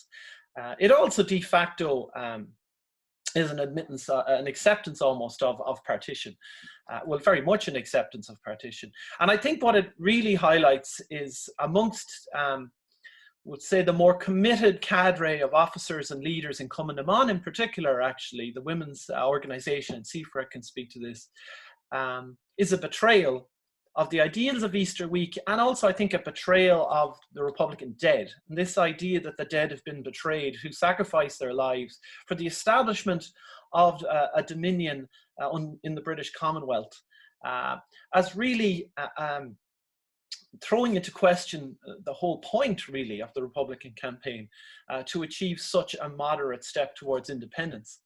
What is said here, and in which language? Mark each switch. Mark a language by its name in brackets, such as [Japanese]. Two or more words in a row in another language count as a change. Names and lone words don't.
[English] It also de facto is an admittance, an acceptance almost of partition. Well, very much an acceptance of partition. And I think what it really highlights is, amongst would say the more committed cadre of officers and leaders in Cumann na mBan in particular, actually, the women's organization, and Siobhra can speak to this, is a betrayal of the ideals of Easter week, and also I think a betrayal of the Republican dead. And this idea that the dead have been betrayed, who sacrificed their lives for the establishment of a dominion in the British Commonwealth, as really throwing into question the whole point, really, of the Republican campaign, to achieve such a moderate step towards independence.